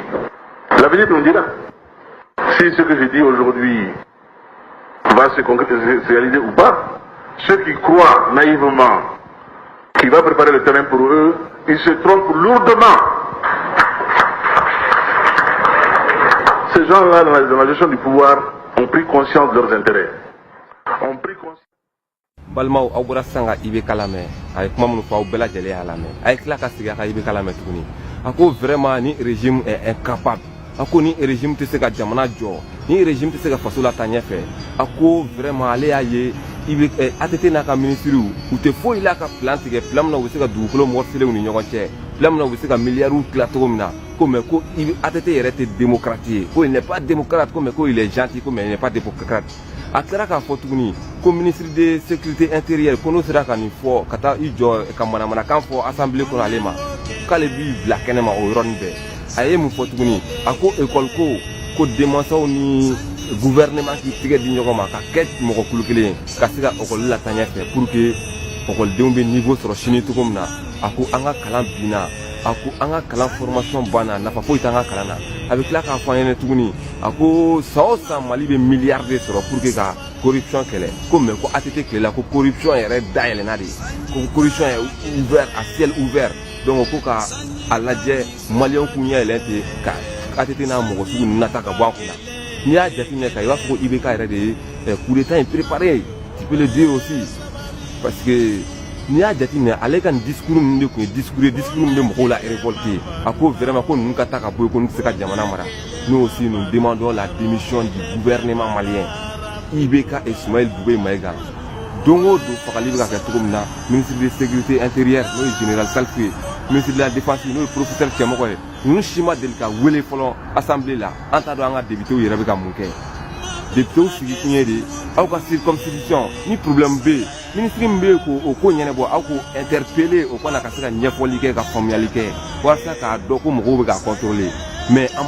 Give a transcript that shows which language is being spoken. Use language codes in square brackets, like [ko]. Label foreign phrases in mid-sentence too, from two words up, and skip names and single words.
[fr] L'avenir nous dira si ce que je dis aujourd'hui va se réaliser ou pas. Ceux qui croient naïvement qu'il va préparer le terrain pour eux, ils se trompent lourdement. Ces gens-là, dans la gestion du pouvoir, ont pris conscience de leurs intérêts. Ont pris conscience. [bm] Balmaw aw bɔra sisan ka IB kalamɛ a ye kuma minnu fɔ aw bɛɛ lajɛlen y'a lamɛn a ye tila ka segin a ka IB kalamɛ tuguni a ko vraiment ni [fr] régime est incapable [bm] a ko ni régime tɛ se ka jamana jɔ ni régime tɛ se ka faso la taa ɲɛfɛ a ko vraiment ale y'a ye IB ATT n'a ka ministres u tɛ foyi la ka plan tigɛ plan min na u bɛ se ka dugukolo morceler u ni ɲɔgɔn cɛ plan min na u bɛ se ka miliyariw tila cogo min na ko mais ko ATT yɛrɛ tɛ démocrate ye ko [fr] il n'est pas démocrate [bm] ko mais ko [fr] il est gentil [bm] ko mais [fr] il n'est pas démocrate [bm] a tila k'a fɔ tuguni ko [fr] ministre de sécurité intérieure [bm] ko n'o sera ka nin fɔ ka taa i jɔ ka manamanakan fɔ assemblée kɔnɔ ale ma k'ale b'i bila kɛnɛma o yɔrɔnin bɛɛ a ye mun fɔ tuguni a ko école ko denmansaw ni gouvernement k'i tigɛ di ɲɔgɔn ma ka kɛ mɔgɔ kulu kelen ye ka se ka école la taa ɲɛfɛ pour que écoledenw bɛ niveau sɔrɔ sini cogo min na a ko an ka kalan binna a ko an ka kalan formation banna nafa foyi t'an ka kalan na a bɛ tila k'a fɔ an ɲɛna tuguni a ko san o san Mali bɛ miliyari de sɔrɔ [fr] pour que [bm] ka corruption kɛlɛ ko mais ko ATT tilela ko corruption yɛrɛ dayɛlɛnna de ko [fr] corruption est ouvert à ciel ouvert [bm] donc ko ka a lajɛ maliyɛnw k'u ɲɛ yɛlɛn ten ka ATT n'a mɔgɔ sugu nata ka bɔ an kunna n'i y'a jateminɛ ka i b'a fɔ ko IBK yɛrɛ de ye [fr] coup d'état [bm] in [fr] préparé tu peux le dire aussi parce que [bm] n'i y'a jateminɛ ale ka nin discours ninnu de tun ye discours min bɛ mɔgɔw la révolter a ko vraiment ko ninnu ka taa ka bɔ yen ko ninnu tɛ se ka jamana mara [fr] nous aussi nous demandons la démission du gouvernement malien [bm] IBK et Soumaïl Boubé Maïga don o don fagali bɛ ka kɛ cogo min na [fr] ministre de sécurité intérieure [bm] n'o ye général Salfu ye [fr] ministre de la défense [bm] n'o ye professeur cɛmɔgɔ ye ninnu si ma deli ka wele fɔlɔ assemblée la an t'a dɔn an ka députés yɛrɛ bɛ ka mun kɛ députés sigi kun ye de aw ka circonscription ni problème bɛ yen ministre min bɛ yen k'o ko ɲɛnabɔ aw k'o interpeller o kana ka se ka ɲɛfɔli kɛ ka faamuyali kɛ walasa k'a dɔn ko mɔgɔw bɛ k'a contrôler mais an ma